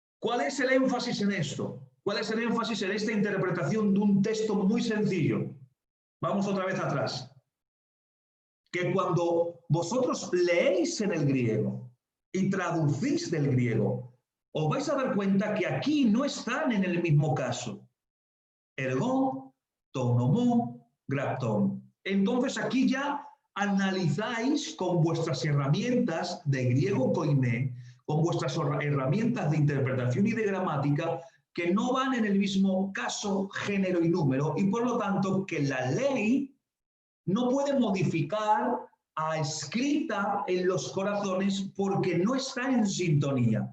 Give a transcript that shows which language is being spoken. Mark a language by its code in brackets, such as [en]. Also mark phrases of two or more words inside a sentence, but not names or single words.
[es] ¿Cuál es el énfasis en esto? ¿Cuál es el énfasis en esta interpretación de un texto muy sencillo? Vamos otra vez atrás. Que cuando vosotros leéis en el griego y traducís del griego, os vais a dar cuenta que aquí no están en el mismo caso. [el] ἔργον τοῦ νόμου γραπτόν. [es] Entonces aquí ya analizáis con vuestras herramientas de griego koiné, con vuestras herramientas de interpretación y de gramática, que no van en el mismo caso, género y número, y por lo tanto que la ley no puede modificar a escrita en los corazones porque no está en sintonía.